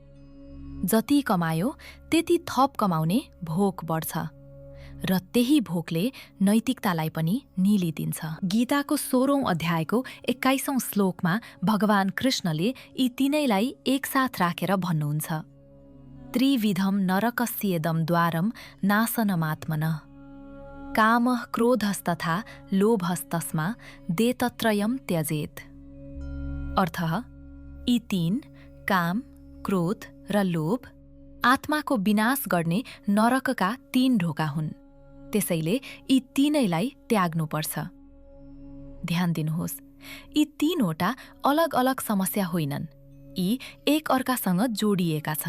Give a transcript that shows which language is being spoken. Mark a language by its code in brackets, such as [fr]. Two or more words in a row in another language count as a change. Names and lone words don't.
[ne] जति कमायो त्यति थप कमाउने भोक बढ्छ, र त्यही भोकले नैतिकतालाई पनि निलिदिन्छ। गीताको 16औं अध्यायको 21औं श्लोकमा भगवान कृष्णले यी तीनैलाई एकसाथ राखेर भन्नुहुन्छ, [sa] त्रिविधम नरकस्येदम द्वारम नाशनमात्मनः कामः क्रोधस्तथा लोभस्तस्मा देतत्रयम त्यजेत। [ne] अर्थ, यी तीन, काम, क्रोध र लोभ, आत्माको विनाश गर्ने नरकका तीन ढोका हुन्। त्यसैले यी तीनैलाई त्याग्नुपर्छ। ध्यान दिनुहोस्, यी तीनवटा अलग अलग समस्या होइनन्, यी एक अर्कासँग जोडिएका छन्।